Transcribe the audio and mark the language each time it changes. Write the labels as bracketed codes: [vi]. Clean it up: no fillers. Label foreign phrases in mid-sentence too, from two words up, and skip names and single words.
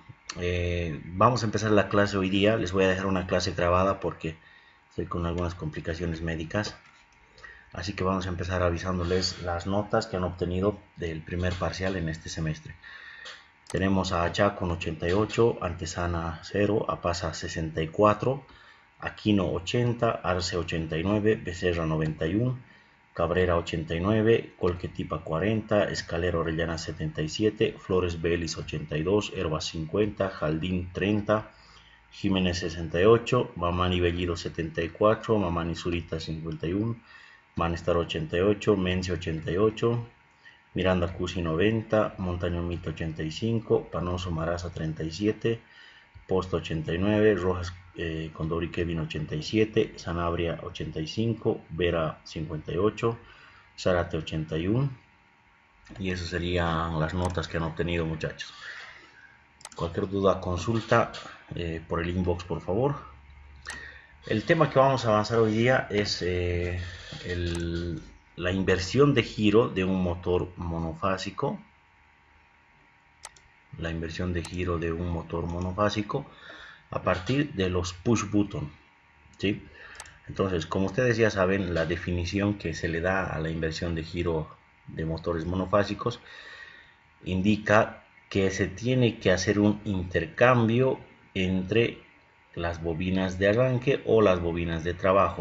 [es] Vamos a empezar la clase hoy día, les voy a dejar una clase grabada porque estoy con algunas complicaciones médicas. Así que vamos a empezar avisándoles las notas que han obtenido del primer parcial en este semestre. Tenemos a Achá con 88, Antesana 0, Apasa 64, Aquino 80, Arce 89, Becerra 91, Cabrera 89, Colquetipa 40, Escalera Orellana 77, Flores Belis 82, Herbas 50, Jaldín 30, Jiménez 68, Mamani Bellido 74, Mamani Zurita 51, Manestar 88, Mense 88, Miranda Cusi 90, Montaño Mito 85, Panoso Maraza 37, Posto 89, Rojas Condori Kevin 87, Sanabria 85, Vera 58, Zárate 81. Y esas serían las notas que han obtenido, muchachos. Cualquier duda, consulta por el inbox, por favor. El tema que vamos a avanzar hoy día es la inversión de giro de un motor monofásico. La inversión de giro de un motor monofásico a partir de los [en] push button, [es] ¿sí? Entonces, como ustedes ya saben, la definición que se le da a la inversión de giro de motores monofásicos indica que se tiene que hacer un intercambio entre las bobinas de arranque o las bobinas de trabajo.